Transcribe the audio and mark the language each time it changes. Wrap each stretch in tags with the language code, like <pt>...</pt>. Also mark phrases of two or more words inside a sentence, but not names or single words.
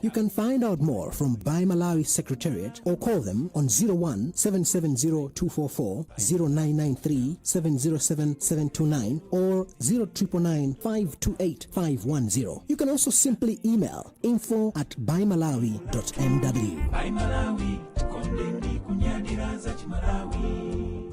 <en>You can find out more from Buy Malawi Secretariat or call them on 01 770 244, 0993 707 729 or 0999 528 510. You can also simply email info@buymalawi.mw.</en> <ny>Buy Malawi, tikondeni kunyadira za chimalawi.</ny>